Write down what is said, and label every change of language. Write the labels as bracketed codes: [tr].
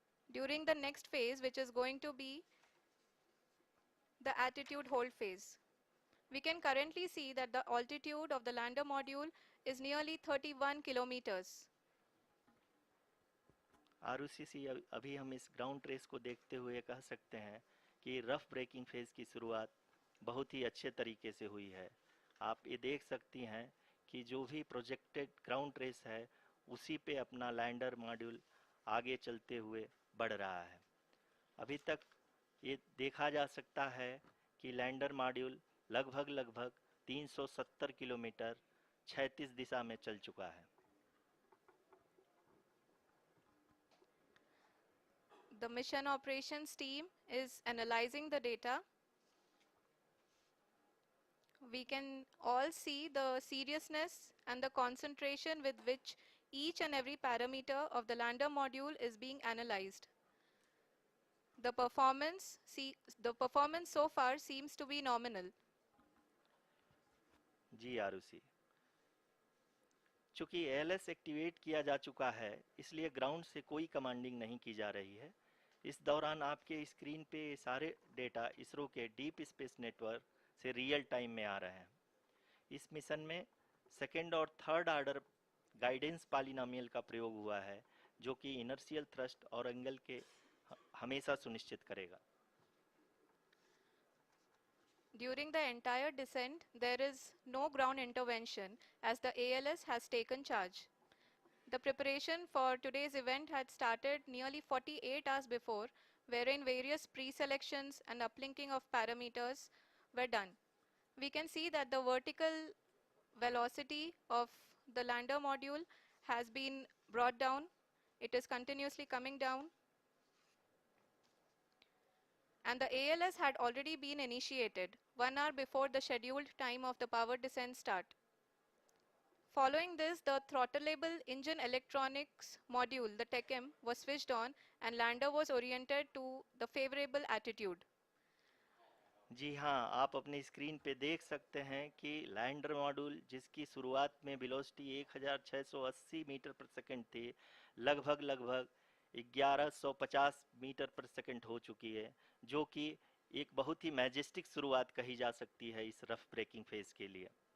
[en] During the next phase, which is going to be the attitude hold phase. We can currently see that the altitude of the lander module is nearly 31 kilometers. [hi] Arushi अभी हम इस ground trace को देखते हुए कह सकते हैं कि रफ ब्रेकिंग फेज की शुरुआत बहुत ही अच्छे तरीके से हुई है। आप ये देख सकती हैं कि जो भी प्रोजेक्टेड ग्राउंड ट्रेस है उसी पे अपना लैंडर मॉड्यूल आगे चलते हुए बढ़ रहा है। अभी तक ये देखा जा सकता है कि लैंडर मॉड्यूल लगभग लगभग 370 किलोमीटर क्षैतिज दिशा में चल चुका है। [en] The mission operations team is analyzing the data. We can all see the seriousness and the concentration with which each and every parameter of the lander module is being analyzed. The performance so far seems to be nominal. [hi] जी आरुषि, चूंकि ALS activate किया जा चुका है इसलिए ground से कोई commanding नहीं की जा रही है। इस दौरान आपके स्क्रीन पे सारे डेटा इसरो के डीप स्पेस नेटवर्क से रियल टाइम में आ रहे हैं। इस मिशन में सेकेंड और थर्ड ऑर्डर गाइडेंस पॉलिनोमियल का प्रयोग हुआ है जो कि इनर्शियल थ्रस्ट और एंगल के हमेशा सुनिश्चित करेगा। [en] During the entire descent, there is no ground intervention as the ALS has taken charge. The preparation for today's event had started nearly 48 hours before, wherein various pre-selections and uplinking of parameters were done. We can see that the vertical velocity of the lander module has been brought down. It is continuously coming down. And the ALS had already been initiated 1 hour before the scheduled time of the power descent start. Following this, the throttleable engine electronics module, the TECM, was switched on and lander was oriented to the favorable attitude. [hi] जी हाँ, आप अपनी screen पे देख सकते हैं कि lander module जिसकी शुरुआत में वेलोसिटी 1680 मीटर पर सेकंड थी, लगभग लगभग 1150 मीटर पर सेकंड हो चुकी है, जो कि एक बहुत ही मैजेस्टिक शुरुआत कही जा सकती है इस रफ ब्रेकिंग फेज के लिए।